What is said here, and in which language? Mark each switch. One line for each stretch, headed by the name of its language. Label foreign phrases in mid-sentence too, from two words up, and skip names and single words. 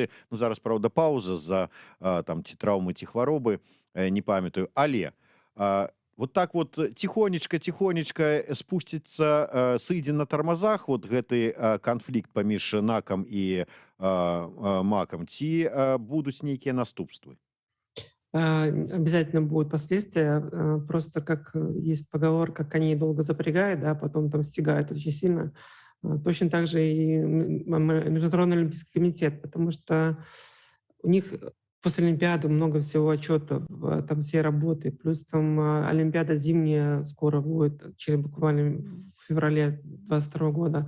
Belarusian: Зараз, праўда, паўза з-за ці траўмы, ці хваробы, не памятаю. Але
Russian: так тихонечка
Belarusian: спусціцца, сыдзе на тармазах гэты канфлікт паміж НАКам і МАКам, ці будуць нейкія наступствы?
Russian: Обязательно будут последствия. Просто как есть поговорка, коней долго запрягает, да, потом там стягают очень сильно. Точно так же и Международный олимпийский комитет, потому что у них после Олимпиады много всего отчетов, там все работы, плюс там Олимпиада зимняя скоро будет, буквально в феврале 2022 года.